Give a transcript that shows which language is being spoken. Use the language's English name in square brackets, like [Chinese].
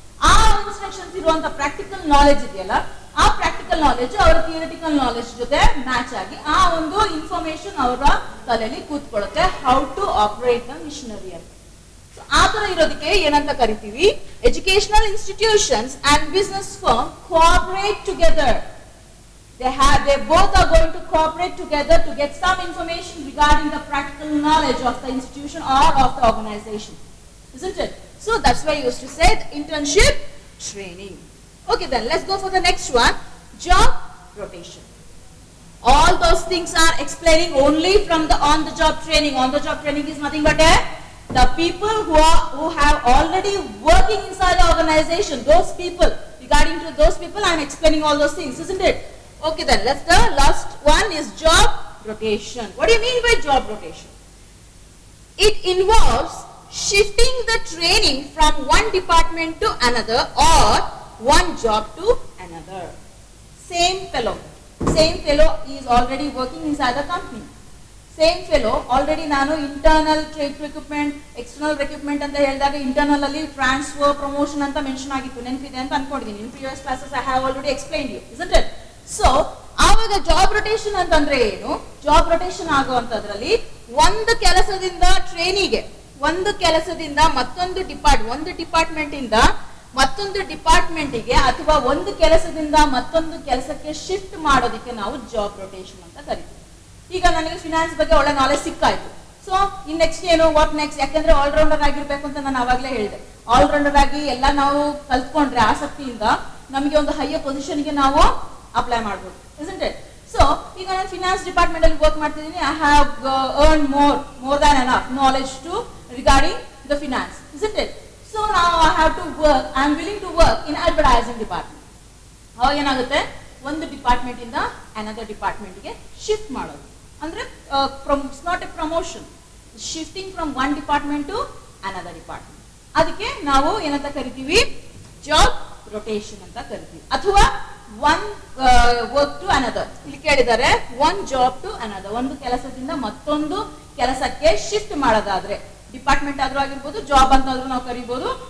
[Kannada] ಆ ಇನ್ಸ್ಟ್ರಕ್ಷನ್ಸ್ ಇರುವಂತ practical knowledge ಇದೆಯಲ್ಲ, ಆ ಪ್ರಾಕ್ಟಿಕಲ್ ನಾಲೆಜ್ ಅವರ ಥಿಯರಿಟಿಕಲ್ ನಾಲೆಜ್ ಜೊತೆ ಮ್ಯಾಚ್ ಆಗಿ ಆ ಒಂದು ಇನ್ಫಾರ್ಮೇಶನ್ ಅವರ ತಲೆಯಲ್ಲಿ ಕೂತ್ಕೊಳ್ಳುತ್ತೆ, [English] how to operate the machinery [Kannada] ಅಂತ. ಸೊ ಆ ತರ ಇರೋದಕ್ಕೆ ಏನಂತ ಕರಿತೀವಿ, [English] Educational institutions and business firm cooperate together. They both are going to cooperate together to get some information regarding the practical knowledge of the institution or of the organization, isn't it? So that's why I used to say the internship training. Okay, then let's go for the next one, job rotation. All those things are explaining only from the on-the-job training. On-the-job training is nothing but the people who have already working inside the organization. Those people, regarding to those people, I am explaining all those things, isn't it? Okay, then let's the last one is job rotation. What do you mean by job rotation? It involves shifting the training from one department to another or one job to another. Same fellow is already working inside the company. Same fellow already [Kannada] ನಾನು internal recruitment external recruitment ಅಂತ ಹೇಳಿದಾಗ internal ಅಲ್ಲಿ transfer promotion ಅಂತ mention ಆಗಿತ್ತು, ನೆನಪಿದೆ ಅಂತ ಅನ್ಕೊಂಡಿದ್ದೀನಿ. [English] In previous classes I have already explained you, isn't it? [Kannada] So ಆವಾಗ ಜಾಬ್ ರೊಟೇಷನ್ ಅಂತಂದ್ರೆ ಏನು? ಜಾಬ್ ರೊಟೇಷನ್ ಆಗುವಂತದ್ರಲ್ಲಿ ಒಂದು ಕೆಲಸದಿಂದ ಟ್ರೈನಿಗೆ, ಒಂದು ಕೆಲಸದಿಂದ ಮತ್ತೊಂದು ಒಂದು ಡಿಪಾರ್ಟ್ಮೆಂಟ್ ಇಂದ ಮತ್ತೊಂದು ಡಿಪಾರ್ಟ್ಮೆಂಟ್ಗೆ ಅಥವಾ ಒಂದು ಕೆಲಸದಿಂದ ಮತ್ತೊಂದು ಕೆಲಸಕ್ಕೆ ಶಿಫ್ಟ್ ಮಾಡೋದಕ್ಕೆ ನಾವು ಜಾಬ್ ರೊಟೇಷನ್ ಅಂತ ಕರಿತೀವಿ. ಈಗ ನನಗೆ ಫಿನಾನ್ಸ್ ಬಗ್ಗೆ ಒಳ್ಳೆ ನಾಲೆಜ್ ಸಿಕ್ಕಾಯ್ತು. ಸೊ ಇನ್ ನೆಕ್ಸ್ಟ್ ಏನು, [English] What next? [Kannada] ಯಾಕಂದ್ರೆ ಆಲ್ರೌಂಡರ್ ಆಗಿರ್ಬೇಕು ಅಂತ ನಾನು ಅವಾಗಲೇ ಹೇಳಿದೆ. ಆಲ್ರೌಂಡರ್ ಆಗಿ ಎಲ್ಲ ನಾವು ಕಲ್ತ್ಕೊಂಡ್ರೆ ಆಸಕ್ತಿಯಿಂದ ನಮಗೆ ಒಂದು ಹೈಯರ್ ಪೊಸಿಷನ್ಗೆ ನಾವು ಅಪ್ಲೈ ಮಾಡ್ಬೋದು, [English] isn't it? [Kannada] ಸೊ ಈಗ ನಾನು ಫಿನಾನ್ಸ್ ಡಿಪಾರ್ಟ್ಮೆಂಟ್ ಅಲ್ಲಿ ವರ್ಕ್ ಮಾಡ್ತಿದ್ದೀನಿ. [English] I have earned more than enough knowledge to regarding the finance, isn't it? So now I have to work, I am willing to work in advertising department. [Kannada] ಅವಾಗ ಏನಾಗುತ್ತೆ, ಒಂದು department ಇಂದ another ಡಿಪಾರ್ಟ್ಮೆಂಟ್ಗೆ shift ಮಾಡೋದು ಅಂದ್ರೆ [English] It's not a promotion, shifting from one department to another department. [Kannada] ಅದಕ್ಕೆ ನಾವು ಏನಂತ ಕರಿತೀವಿ, ಜಾಬ್ ರೊಟೇಷನ್ ಅಂತ ಕರಿತೀವಿ. ಅಥವಾ ಒನ್ ವರ್ಕ್ ಟು ಅನದರ್, ಇಲ್ಲಿ ಕೇಳಿದ್ದಾರೆ ಒನ್ ಜಾಬ್ ಟು ಅನದರ್, ಒಂದು ಕೆಲಸದಿಂದ ಮತ್ತೊಂದು ಕೆಲಸಕ್ಕೆ ಶಿಫ್ಟ್ ಮಾಡೋದಾದ್ರೆ ಡಿಪಾರ್ಟ್ಮೆಂಟ್ ಆದ್ರೂ ಆಗಿರ್ಬೋದು, ಜಾಬ್ ಅಂತ ಆದ್ರೂ ನಾವು ಕರಿಬಹುದು.